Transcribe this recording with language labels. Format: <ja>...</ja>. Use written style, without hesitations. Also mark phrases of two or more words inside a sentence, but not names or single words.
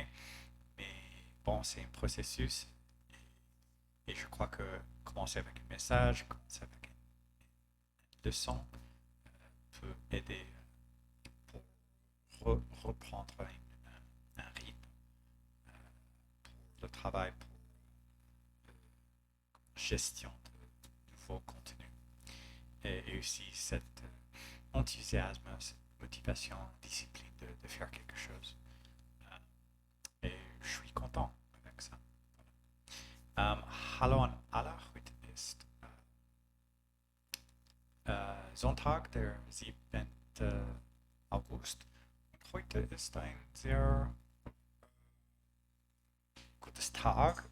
<fr>Mais bon, c'est un processus. Et je crois que commencer avec un message, commencer avec une leçon peut aider pour reprendre un rythme pour le travail, pour la gestion de nouveaux contenus. Et aussi cet enthousiasme, cette motivation, discipline de faire quelque chose. Et je suis content avec ça.</fr> <de>Hallo an alle, heute ist Sonntag, der 7. August heute ist ein sehr gutes Tag.</de>